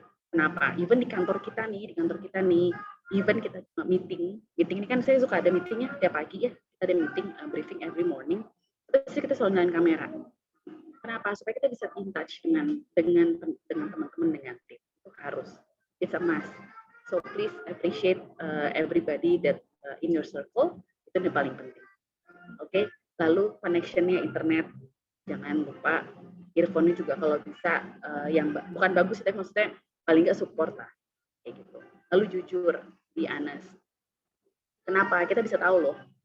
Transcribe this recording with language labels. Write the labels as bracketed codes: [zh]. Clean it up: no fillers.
[id] Kenapa? Even di kantor kita nih, even kita meeting ini kan saya suka ada meetingnya tiap pagi ya. Kita ada meeting briefing [en] every morning. [id] Terus kita selalu nyalain kamera. Kenapa? Supaya kita bisa [en] in touch [id] dengan teman-teman, dengan tim. Itu harus. [en] It's a must. So please appreciate everybody that in your circle. [id] Itu yang paling penting. Oke. Lalu connection-nya internet. Jangan lupa earphone-nya juga kalau bisa yang bukan bagus tapi maksudnya paling nggak support lah. Kayak gitu. Lalu jujur, [en] be honest. [id] Kenapa? Kita bisa tahu loh.